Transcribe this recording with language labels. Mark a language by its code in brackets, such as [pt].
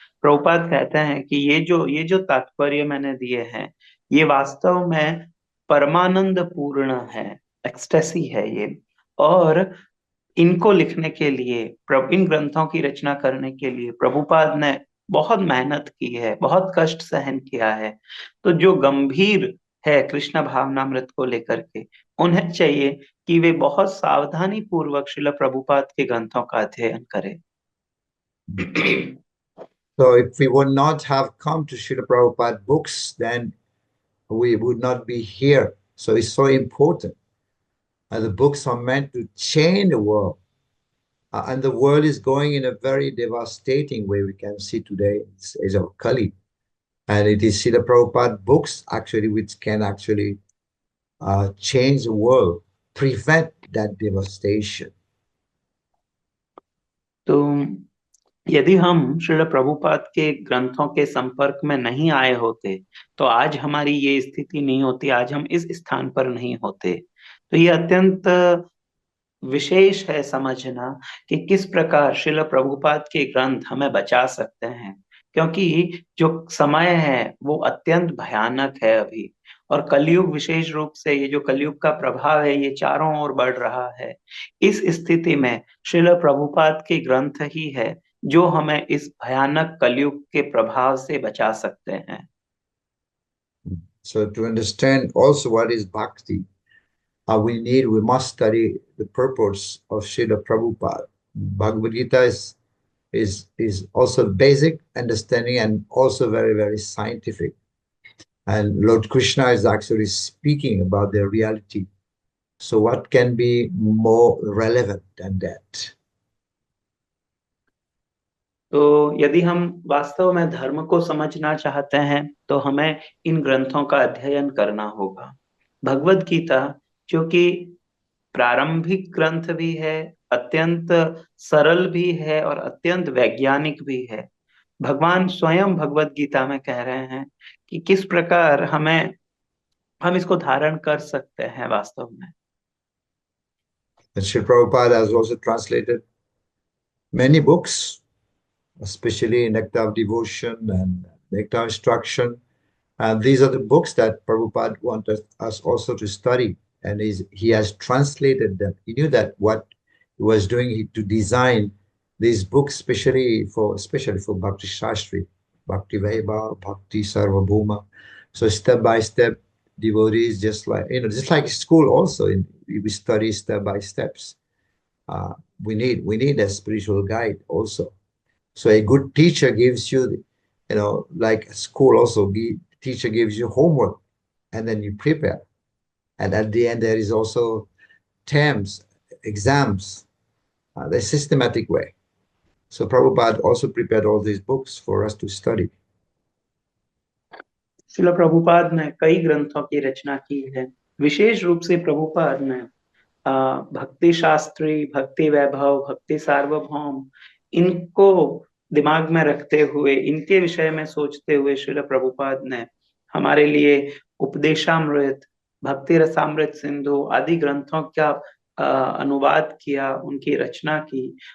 [hi] प्रभुपाद कहते हैं कि ये जो तात्पर्य मैंने दिए हैं ये वास्तव में परमानंद पूर्ण है, एक्सटेसी है ये, और इनको लिखने के लिए, इन ग्रंथों की रचना करने के लिए प्रभुपाद ने बहुत मेहनत की है, बहुत कष्ट सहन किया है। तो जो गंभीर है कृष्ण भावनामृत को लेकर के, उन्हें चाहिए कि वे बहुत सावधानी पूर्वक श्रील प्रभुपाद के ग्रंथों का अध्ययन करें। [en] So if we would not have come to Srila Prabhupada books, then we would not be here. So it's so important. And the books are meant to change the world. And the world is going in a very devastating way. We can see today in this age of Kali. And it is Srila Prabhupada books actually which can actually change the world, prevent that devastation. [hi] तो यदि हम श्रील प्रभुपाद के ग्रंथों के संपर्क में नहीं आए होते तो आज हमारी ये स्थिति नहीं होती, आज हम इस स्थान पर नहीं होते। तो ये अत्यंत विशेष है समझना कि किस प्रकार श्रील प्रभुपाद के ग्रंथ हमें बचा सकते हैं, क्योंकि जो समय है वो अत्यंत भयानक है अभी, और कलयुग विशेष रूप से ये जो कलयुग का प्रभाव है ये चारों ओर बढ़ रहा है। इस स्थिति में श्रील प्रभुपाद के ग्रंथ ही है जो हमें इस भयानक कलयुग के प्रभाव से बचा सकते हैं। [en] So to understand also what is bhakti, we must study the purpose of Srila Prabhupada. Bhagavad Gita is also basic understanding and also very, very scientific. And Lord Krishna is actually speaking about their reality. So what can be more relevant than that? [hi] तो यदि हम वास्तव में धर्म को समझना चाहते हैं तो हमें इन ग्रंथों का अध्ययन करना होगा। भगवद गीता जो कि प्रारंभिक ग्रंथ भी है, अत्यंत सरल भी है और अत्यंत वैज्ञानिक भी है। भगवान स्वयं भगवद गीता में कह रहे हैं कि किस प्रकार हम इसको धारण कर सकते हैं वास्तव में। [en] And Srila Prabhupada has also translated many books, especially Nectar of Devotion and Nectar of Instruction. And these are the books that Prabhupada wanted us also to study. And he has translated them. He knew that what he was doing to design these books, especially for Bhakti Shastri, Bhakti Vaibhav, Bhakti Sarvabhuma. So step by step, devotees just like school also, we study step by steps. We need a spiritual guide also. So a good teacher gives you, like school also, teacher gives you homework and then you prepare. And at the end, there is also terms, exams, the systematic way. So Prabhupada also prepared all these books for us to study. [hi] Srila Prabhupada ने कई ग्रंथों की रचना की है। विशेष रूप से प्रभुपाद ने भक्ति शास्त्री, भक्ति वैभव, भक्ति सार्वभौम, इनको दिमाग में रखते हुए, इनके विषय में सोचते हुए श्रील प्रभुपाद ने हमारे लिए उपदेशामृत, भक्ति रसामृत सिंधु आदि ग्रंथों का अनुवाद किया, उनकी रचना की।